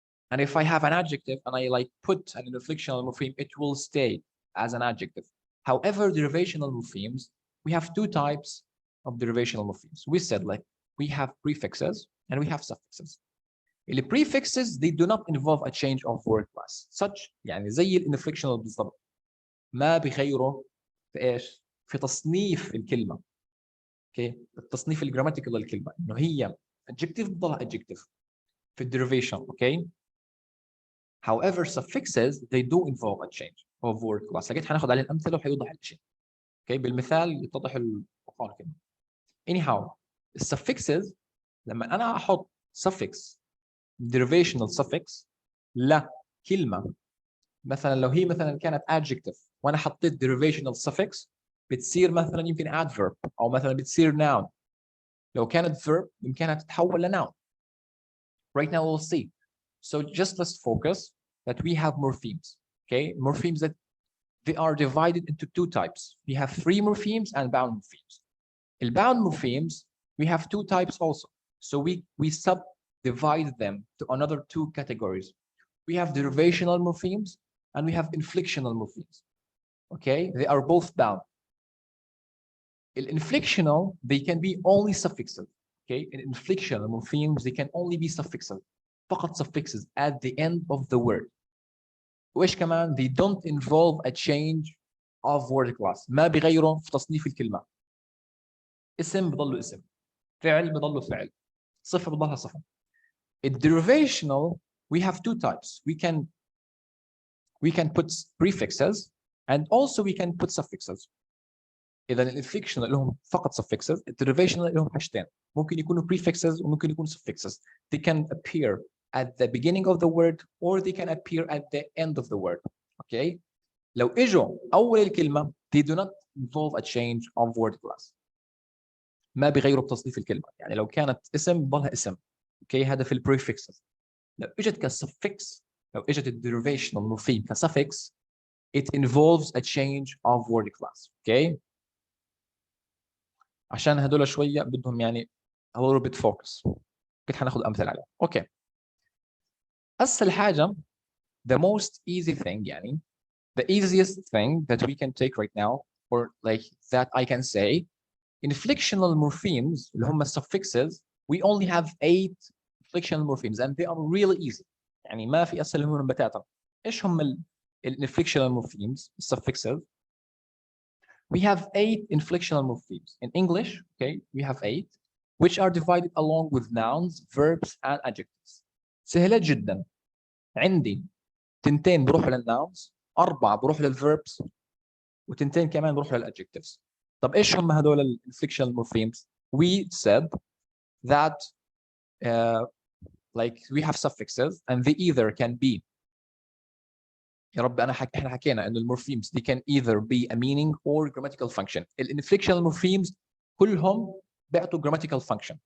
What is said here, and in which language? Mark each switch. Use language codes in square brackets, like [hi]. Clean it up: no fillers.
[en] And if I have an adjective and I like put an inflectional morpheme, it will stay as an adjective. However, derivational morphemes, we have two types of derivational morphemes. We said like we have prefixes and we have suffixes. The prefixes, they do not involve a change of word class. [ar] Such يعني زي الانفليكشنال بالضبط. ما بيغيروا في ايش؟ في تصنيف الكلمه. اوكي، التصنيف الجراماتيكال للكلمه، انه هي adjective بتضلها adjective في الديريفيشن. [en] Okay, however suffixes they do involve a change of word class. [ar] لقيت هناخد عليه الامثله وحيوضح الشيء. اوكي، بالمثال يتضح الوقار كده. anyhow الsuffixes لما انا احط suffix derivational suffix لكلمه، مثلا لو هي مثلا كانت adjective وانا حطيت derivational suffix بتصير مثلا يمكن adverb او مثلا بتصير noun. لو كانت verb يمكنها تتحول ل noun. [en] Right now we'll see. So just let's focus that we have morphemes. Okay, morphemes that they are divided into two types. We have free morphemes and bound morphemes. In bound morphemes, we have two types also. So we subdivide them to another two categories. We have derivational morphemes and we have inflectional morphemes. Okay, they are both bound. In inflectional, they can be only suffixes. Okay, in inflectional morphemes, they can only be suffixes. فقط suffixes at the end of the word. وإيش كمان they don't involve a change of word class. [ar] ما بيغيروا في تصنيف الكلمة. اسم بضله اسم، فعل بضله فعل، صفة بضلها صفة. [en] In derivational, we have two types. We can put prefixes and also we can put suffixes. [ar] إذا الانفليكشنال لهم فقط suffixes، الديريفيشنال لهم حاجتين، ممكن يكونوا prefixes وممكن يكونوا suffixes. [en] They can appear at the beginning of the word or they can appear at the end of the word. Okay? لو اجوا أول الكلمة they do not involve a change of word class. [ar] ما بيغيروا بتصنيف الكلمة. يعني لو كانت اسم بضلها اسم. Okay? هذا في prefixes. لو اجت كsuffix، لو اجت الديريفيشنال morpheme كsuffix, it involves a change of word class. [en] Okay? [ar] عشان هدول شويه بدهم يعني a little bit focus. كنت هناخذ امثله عليهم. اوكي، [en] أسهل حاجة, the most easy thing يعني, the easiest thing that we can take right now, or like that I can say, inflectional morphemes اللي هم suffixes, we only have 8 inflectional morphemes and they are really easy. [ar] يعني ما في أسهل منهم بتاتا. [en] إيش هم inflectional morphemes, suffixes? We have 8 inflectional morphemes. In English, okay, we have 8, which are divided along with nouns, verbs, and adjectives. [ar] سهلة جدا. عندي تنتين بروحوا للناونز، 4 بروحوا للverbs، وتنتين كمان بروحوا للadjectives. طب ايش هم هذول الانفليكشنال morphemes? [en] We said that like we have suffixes and they either can be, يا رب احنا حكينا انه المورفيمز they can either be a meaning or grammatical function. [ar] الانفليكشنال morphemes كلهم بيعطوا grammatical function.